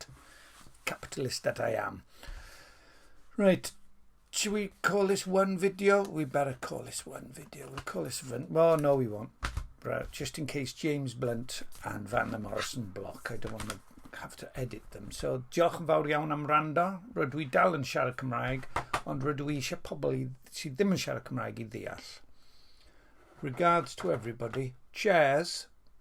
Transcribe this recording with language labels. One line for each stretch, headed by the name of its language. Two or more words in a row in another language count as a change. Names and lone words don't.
English: Capitalist that I am. Right, should we call this one video? We better call this one video. We'll call this one. Well, no, we won't. Right, just in case James Blunt and Van der Morrison block. I don't want to have to edit them. So,
Welsh: diolch yn fawr iawn am rando. Rydw I dal yn siarad Cymraeg, ond rydw I eisiau pobl sydd ddim yn siarad Cymraeg I ddeall.
English: Regards to everybody. Cheers.